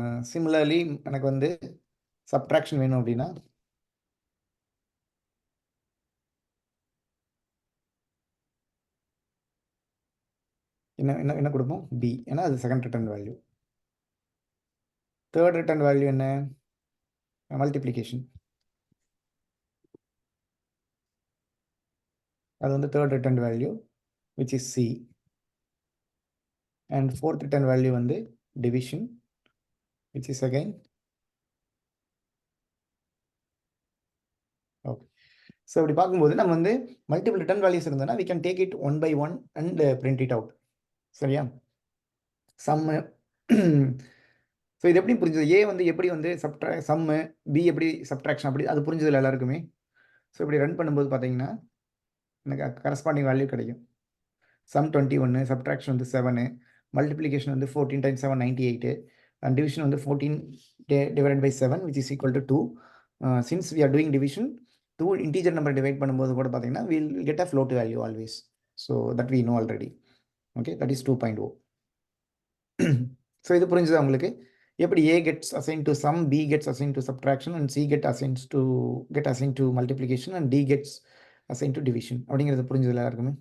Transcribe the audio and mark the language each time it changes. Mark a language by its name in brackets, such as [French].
[Tamil] Similarly எனக்கு வந்து subtraction வேணும் அப்படின்னா என்ன கொடுப்போம், பி, ஏன்னா அது second return value. Third return value என்ன, மல்டிப்ளிகேஷன், அது வந்து third return value [English] which is C, and fourth return value [Tamil] வந்து division [English] which is again okay. [Tamil] So இப்படி பார்க்கும்போது நம்ம வந்து மல்டிபிள் ரிட்டர்ன் வேல்யூஸ் இருந்ததுன்னா [English] we can take it 1 by 1 and print it out. [Tamil] சரியா? சம்மு. ஸோ இது எப்படி புரிஞ்சது, ஏ வந்து எப்படி வந்து சம்மு, பி எப்படி சப்ட்ராக்ஷன், அப்படி அது புரிஞ்சதில்ல எல்லாருக்குமே. ஸோ இப்படி ரன் பண்ணும்போது பார்த்தீங்கன்னா எனக்கு கரஸ்பாண்டிங் வேல்யூ கிடைக்கும். [English] Sum 21, subtraction வந்து 7, multiplication வந்து 14 times 7 98, and division வந்து 14 divided by 7 which is equal to 2. Since we are doing division, 2 integer number divide [Tamil] பண்ணும்போது கூட பார்த்தீங்கன்னா [English] we will get a float value always. So that we know already. Okay, that is 2.0. [Tamil] So இது புரிஞ்சுதா உங்களுக்கு, எப்படி [English] A gets assigned to sum, B gets assigned to subtraction, and C gets assigned to multiplication, and D gets [Tamil] assign to division அப்படிங்கிறது புரிஞ்சதுல எல்லாருக்குமே?